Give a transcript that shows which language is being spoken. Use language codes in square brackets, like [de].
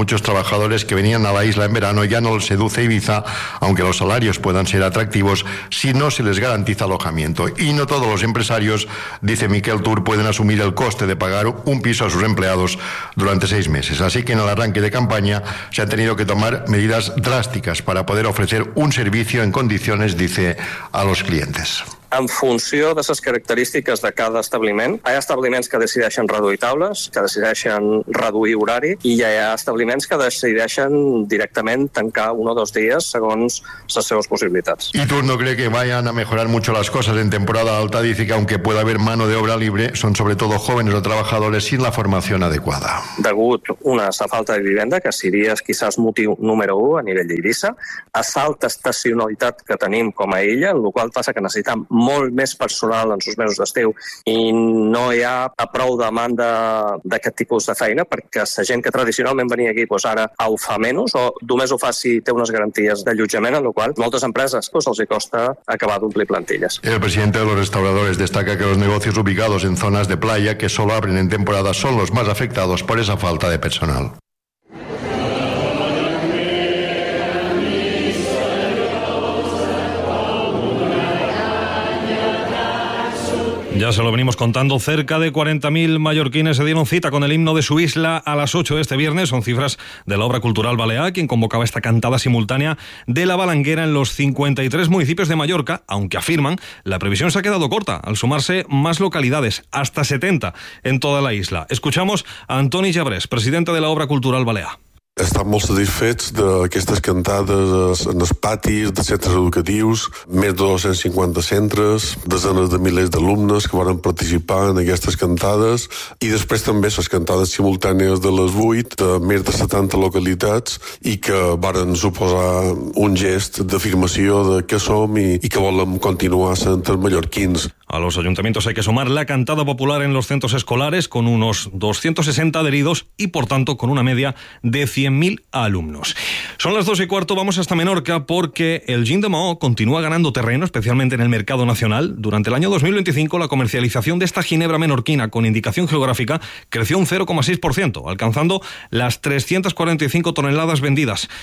[es] Muchos trabajadores que venían a la isla en verano ya no les seduce Ibiza, aunque los salarios puedan ser atractivos, si no se les garantiza alojamiento. Y no todos los empresarios, dice Miquel Tur, pueden asumir el coste de pagar un piso a sus empleados durante 6 meses. Así que en el arranque de campaña se han tenido que tomar medidas drásticas para poder ofrecer un servicio en condiciones, dice, a los clientes. [ca] En funció de les característiques de cada establiment, hi ha establiments que decideixen reduir taules, que decideixen reduir horari, i hi ha establiments que decideixen directament tancar un o dos dies segons les seves possibilitats. [es] I tu no crees que vayan a mejorar mucho las cosas en temporada alta, dice que aunque pueda haber mano de obra libre, son sobre todo jóvenes o trabajadores sin la formación adecuada. [ca] Degut una a la falta de vivenda, que seria quizás motiu número 1 a nivell d'Eivissa, a l'alta estacionalitat que tenim com a illa, el qual passa que necessitem molt més personal en els mesos d'estiu i no hi ha a prou demanda d'aquest tipus de feina perquè la gent que tradicionalment venia aquí doncs ara ho fa menys o només ho fa si té unes garanties d'allotjament, en la qual moltes empreses doncs els hi costa acabar d'omplir plantilles. [es] El president de los restauradores destaca que los negocios ubicados en zonas de playa que solo abren en temporada son los más afectados por esa falta de personal. Ya se lo venimos contando, cerca de 40.000 mallorquines se dieron cita con el himno de su isla a las 8 de este viernes. Son cifras de la Obra Cultural Balear, quien convocaba esta cantada simultánea de la Balanguera en los 53 municipios de Mallorca, aunque afirman la previsión se ha quedado corta al sumarse más localidades, hasta 70 en toda la isla. Escuchamos a Antoni Jabrés, presidente de la Obra Cultural Balear. [ca] Estan molt satisfets d'aquestes cantades en els patis, de centres educatius, més de 250 centres, desenes de milers d'alumnes que van participar en aquestes cantades, i després també les cantades simultànies de les 8, de més de 70 localitats, i que varen suposar un gest d'afirmació de què som i que volem continuar sent els mallorquins. [es] A los ayuntamientos hay que sumar la cantada popular en los centros escolares con unos 260 adheridos y, por tanto, con una media de 100.000 alumnos. Son las 2:15, vamos hasta Menorca porque el gin de Mahó continúa ganando terreno, especialmente en el mercado nacional. Durante el año 2025, la comercialización de esta ginebra menorquina con indicación geográfica creció un 0,6%, alcanzando las 345 toneladas vendidas.